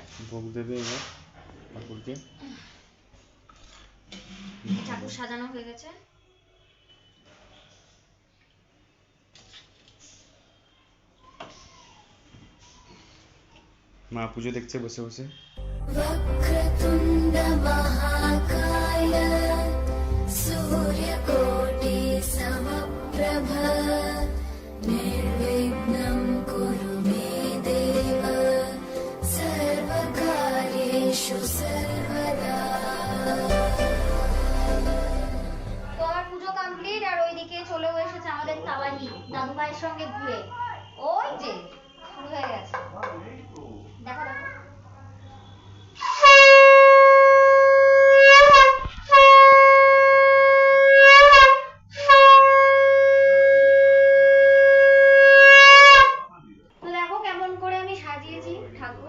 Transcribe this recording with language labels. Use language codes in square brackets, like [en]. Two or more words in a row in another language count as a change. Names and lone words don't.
[bn] ভোগ দেবে এবার ঠাকুরকে। ঠাকুর সাজানো হয়ে গেছে। মা পুজো দেখছে বসে বসে। [sa] वक्रतुण्ड महाकाय सूर्यकोटि समप्रभ निर्विघ्नं कुरु मे देव सर्वकार्येषु सर्वदा। [bn] তো আমার পুজো কমপ্লিট, আর ওইদিকে চলেও এসেছে আমাদের তাওয়ানি দাদু ভাইয়ের সঙ্গে ঘুরে। ওই যে শুরু হয়ে গেছে, দেখো দেখো। তো দেখো কেমন করে আমি সাজিয়েছি ঠাকুর।